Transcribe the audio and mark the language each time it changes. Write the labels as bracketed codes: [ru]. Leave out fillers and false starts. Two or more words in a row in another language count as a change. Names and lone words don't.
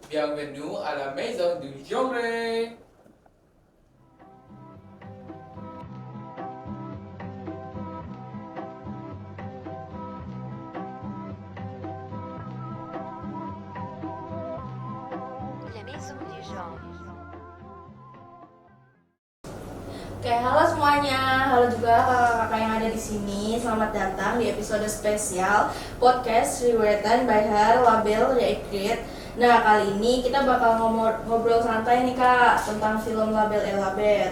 [fr] bienvenue à la maison du genre. La maison du genre. [id] Oke, halo semuanya. Halo juga kakak-kakak yang ada di sini. Selamat datang di episode spesial podcast Rewritten by Her Label Reicrit. Nah, kali ini kita bakal ngobrol santai nih Kak tentang film Label Elabeth.